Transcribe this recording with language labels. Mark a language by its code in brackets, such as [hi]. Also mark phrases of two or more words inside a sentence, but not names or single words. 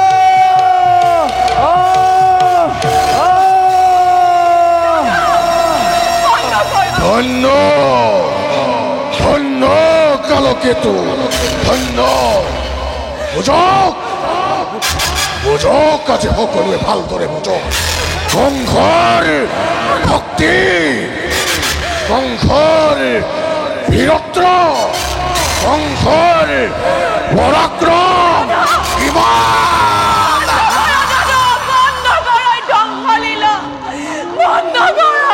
[bn] ধন্য ধন্য কালকেতু, ধন্য। [as] বুজক বুজক আজি সকলোৱে ভালদৰে বুজক। [bn] সংঘর ভক্তি, সংঘর বীরত্ব, সংঘর পরাক্রম, ইমান। বন্ধ করো এই ঢঙ্গলীলা, বন্ধ করো,